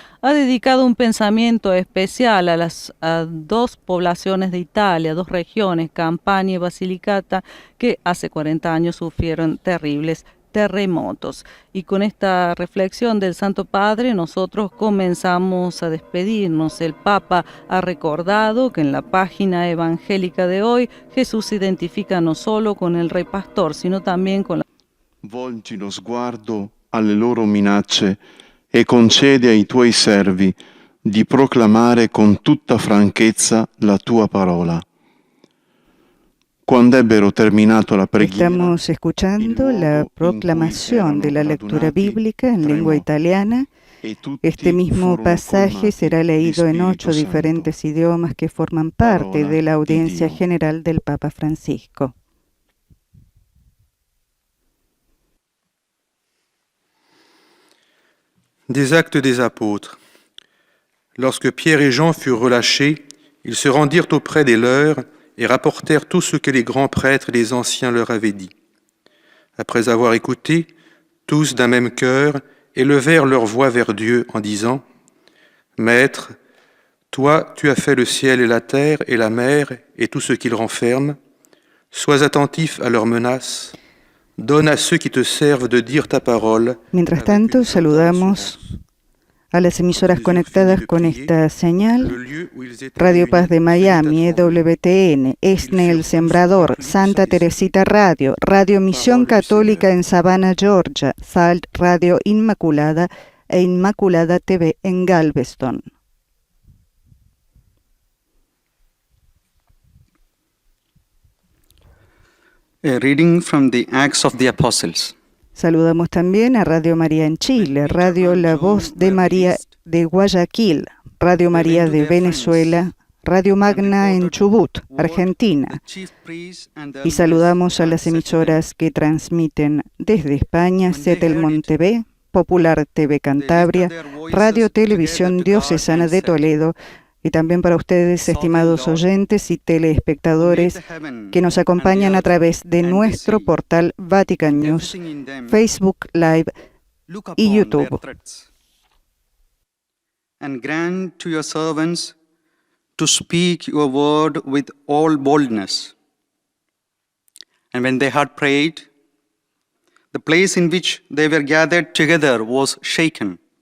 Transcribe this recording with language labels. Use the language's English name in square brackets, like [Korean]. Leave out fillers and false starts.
[Spanish] Ha dedicado un pensamiento especial a 2 poblaciones de Italia, 2 regiones, Campania y Basilicata, que hace 40 años sufrieron terribles terremotos. Y con esta reflexión del Santo Padre nosotros comenzamos a despedirnos. El Papa ha recordado que en la página evangélica de hoy Jesús se identifica no solo con el Rey Pastor, sino también con la... [Italian] Volgi lo sguardo alle loro minacce e concede ai tuoi servi di proclamare con tutta franchezza la tua parola. [Spanish] Estamos escuchando la proclamación de la lectura bíblica en lengua italiana. Este mismo pasaje será leído en 8 diferentes idiomas que forman parte de la audiencia general del Papa Francisco. [French] Des Actes des Apôtres. Lorsque Pierre et Jean furent relâchés, ils se rendirent auprès des leurs et rapportèrent tout ce que les grands prêtres et les anciens leur avaient dit. Après avoir écouté, tous d'un même cœur élevèrent leur voix vers Dieu en disant « Maître, toi, tu as fait le ciel et la terre et la mer et tout ce qu'ils renferment. Sois attentif à leurs menaces. Donne a ceux qui te servent de dire ta parole. » [Spanish] Mientras tanto, saludamos a las emisoras conectadas con esta señal: Radio Paz de Miami, EWTN, ESNE El Sembrador, Santa Teresita Radio, Radio Misión Católica en Savannah, Georgia, SALT Radio Inmaculada e Inmaculada TV en Galveston. [English] A reading from the Acts of the Apostles. [Spanish] Saludamos también a Radio María en Chile, Radio La Voz de María de Guayaquil, Radio María de Venezuela, Radio Magna en Chubut, Argentina. Y saludamos a las emisoras que transmiten desde España, Setelmont TV, Popular TV Cantabria, Radio Televisión Diocesana de Toledo, y también para ustedes, estimados oyentes y teleespectadores que nos acompañan a través de nuestro portal Vatican News, Facebook Live y YouTube. [English] And grant to your servants to speak your word with all boldness. And when they had prayed, the place in which they were gathered together was shaken.